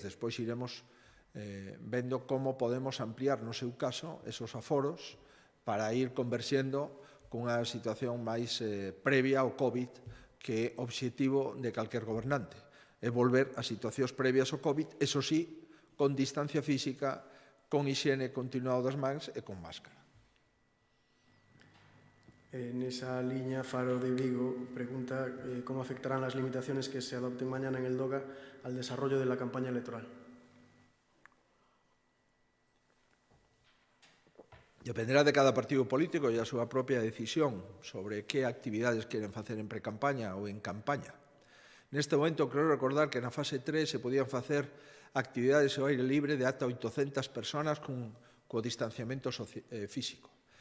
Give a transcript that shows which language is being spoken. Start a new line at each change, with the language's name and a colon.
Galician: Despois iremos vendo como podemos ampliar no seu caso esos aforos para ir converxendo cunha situación máis previa ao COVID, que é obxectivo de calquer gobernante, é volver a situacións previas ao COVID, eso sí, con distancia física, con hixiene continuado das mans e con máscara. Nesa liña,
Spanish: Faro de Vigo pregunta cómo afectarán las limitaciones que se adopten mañana en el DOGA al desarrollo de la campaña electoral.
Galician: Dependerá de cada partido político e a súa propia decisión sobre que actividades queren facer en pre-campaña ou en campaña. Neste momento, creo recordar que na fase 3 se podían facer actividades ao aire libre de ata 800 personas co distanciamento físico.